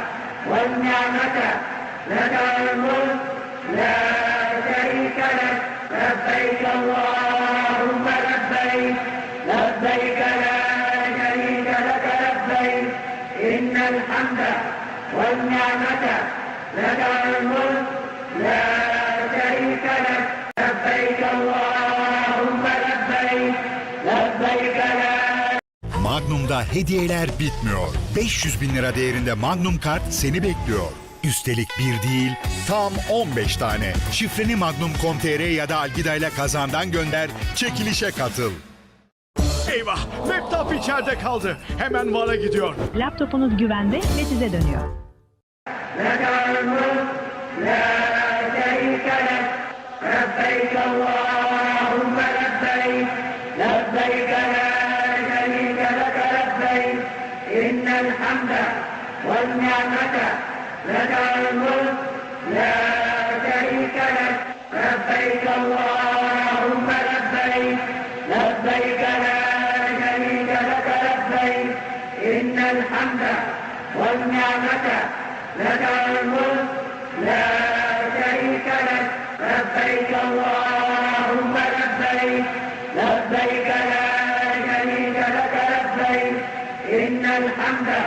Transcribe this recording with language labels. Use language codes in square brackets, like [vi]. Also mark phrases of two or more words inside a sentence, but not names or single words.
[ar] والنعمة لك الملك لا شريك لك لبيك اللهم لبيك لبيك لا شريك لك لبيك إن الحمد والنعمة لك الملك لا شريك لك لبيك اللهم لبيك لبيك لا. [tr] Magnum'da hediyeler bitmiyor. 500 bin lira değerinde Magnum kart seni bekliyor. Üstelik bir değil, tam 15 tane. Şifreni magnum.com.tr ya da Algida ile kazandan gönder, çekilişe katıl. Eyvah! Laptop içeride kaldı. Hemen VAR'a gidiyor. Laptopunuz güvende ve size dönüyor. [ar] لك الملك لا شريك لك لبيك اللهم لبيك لبيك لا شريك لك لبيك إن الحمد والنعمة لك الملك لا شريك لك لبيك اللهم لبيك لبيك لا شريك لك لبيك إن الحمد والنعمة لك الملك لا شريك لك لبيك اللهم لبيك لبيك لا شريك لك لبيك إن الحمد